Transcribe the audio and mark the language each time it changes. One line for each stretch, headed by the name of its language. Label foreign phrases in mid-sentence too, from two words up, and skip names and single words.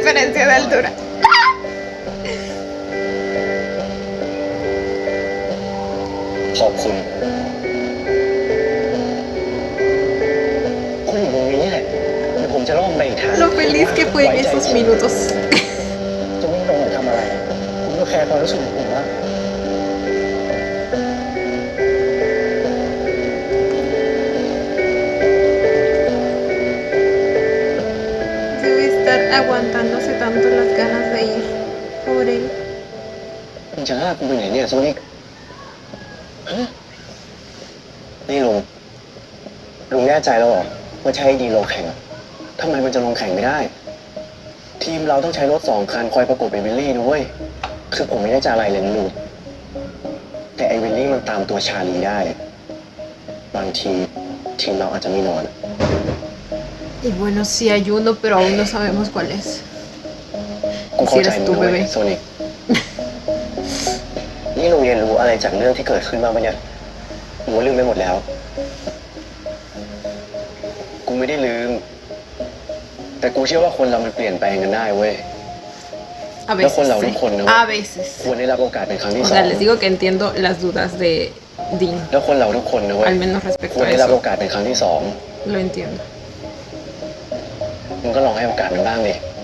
Spanish: diferencia de altura.
Thai: ขอบคุณคุณอยู่ตรงนี้แหละเดี๋ยวผมจะล่อมไปอีกทาง
Spanish: Lo feliz que fue en esos minutos.
Thai: จะวิ่งตรงไหนทำอะไร คุณก็แคร์ความรู้สึกของผมนะ
Spanish: Debe estar aguantándose tanto las ganas de ir por él.
Thai: มึงจะลากกูไปไหนเนี่ยโซนิกฮะนี่ลุงแน่ใจแล้วเหรอว่าใช้ดีลงแข่งอะทำไมมันจะลงแข่งไม่ได้ ทีมเราต้องใช้รถ2 คันคอยประกบไอวิลลี่นะเว้ยคือผมไม่ได้จะอะไรเลยนะลุงแต่ไอวิลลี่มันตามตัวชาลีได้ บางทีทีมเราอาจจะไม่นอน
Spanish: Y bueno, sí hay uno, pero aún no sabemos cuál es.
Thai: กูเข้าใจ
Spanish: Si eres
Thai: มึ
Spanish: tú,
Thai: งนะเว้ย
Spanish: bebé.
Thai: โซนิก นี่ลุงเรียนรู้อะไรจากเรื่องที่เกิดขึ้นบ้างปะเนี่ยหรือว่าลืมไปหมดแล้ว กูไม่ได้ลืม แต่กูเชื่อว่าคนเรามันเปลี่ยนแปลงกันได้เว้ย
Spanish: A Pero con veces la sí. Oricon, ¿no? A veces.
Thai: ควรได้รับโอกาสเป็นครั้งที่
Spanish: O
Thai: สอ
Spanish: sea,
Thai: ง
Spanish: les digo que entiendo las dudas de Dean.
Thai: แล้วคนเราทุกคนนะเว้ย
Spanish: Al menos respecto
Thai: ควร
Spanish: a
Thai: ได้รับโอ
Spanish: eso.
Thai: กาสเป็นครั้งที่สอง
Spanish: Lo entiendo.
Thai: มึงก็ลองให้โอกาสมันบ้างดิ